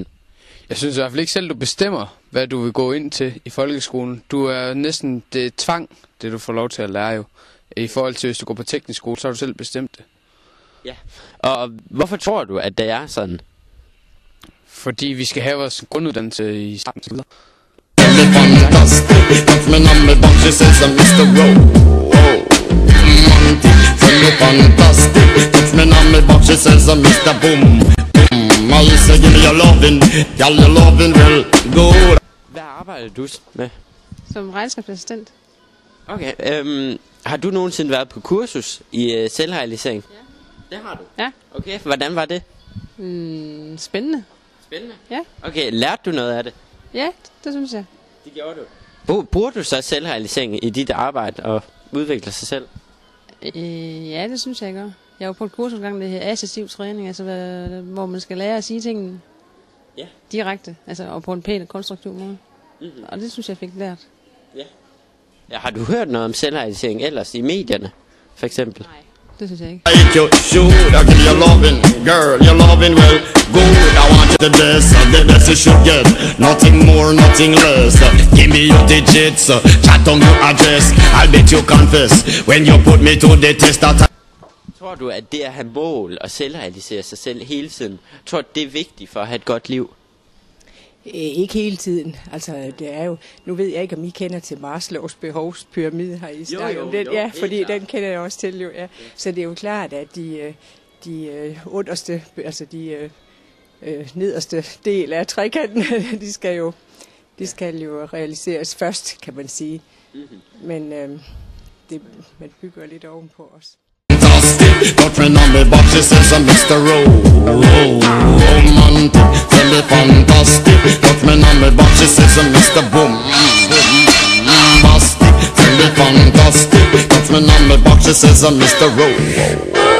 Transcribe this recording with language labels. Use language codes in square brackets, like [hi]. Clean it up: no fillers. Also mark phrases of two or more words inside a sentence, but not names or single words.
[da] Jeg synes i hvert fald ikke selv, du bestemmer, hvad du vil gå ind til i folkeskolen. Du er næsten det tvang, det du får lov til at lære jo. I forhold til, hvis du går på teknisk skole, så har du selv bestemt det. Ja. Og hvorfor tror du, at det er sådan? Fordi vi skal have vores grunduddannelse i starten. [en] Fantastic, touch me on me box, she says I'm Mr. Romantic. Fantastic, touch me on me box, she says I'm Mr. Boom. I say give me your loving, girl your loving well good. [da] Hvad arbejder du med? Som regnskabsassistent. Okay, har du nogensinde været på kursus i selvrealisering? Ja. Det har du? Ja. Okay, hvordan var det? Spændende. Spændende? Ja. Okay, lærte du noget af det? Ja, det synes jeg. Det gjorde du. Bruger du så selvrealisering i dit arbejde og udvikler sig selv? Ja, det synes jeg gør. Jeg var på et kursus engang, det her assertiv træning, altså hvor man skal lære at sige tingene direkte, altså og på en pæn og konstruktiv måde. Mm-hmm. Og det synes jeg fik lært. Ja, har du hørt noget om selvrealisering ellers i medierne, for eksempel? Nej, det synes jeg ikke. [en] You should give your loving, girl, your loving well good. I want you the best you should get. Nothing more, nothing less. Give me your digits, chat on your address. I'll bet you confess when you put me to the test. [da] Tror du, at det at have mål og selvrealisere sig selv hele tiden, tror du, det er vigtigt for at have et godt liv? Ikke hele tiden. Altså, det er jo... Nu ved jeg ikke, om I kender til Maslows behovspyramide, har I snakket om den? Ja, fordi den kender jeg også til, jo. Ja. Så det er jo klart, at de underste, altså de nederste del af trekanten, de skal jo realiseres først, kan man sige. Men man bygger lidt ovenpå os. [en] Touch me on me box, she says I'm Mr. Romantic. Tell me fantastic. Touch me on me box, she says I'm Mr. Bombastic. Tell me fantastic. Touch me on me box, she says I'm Mr.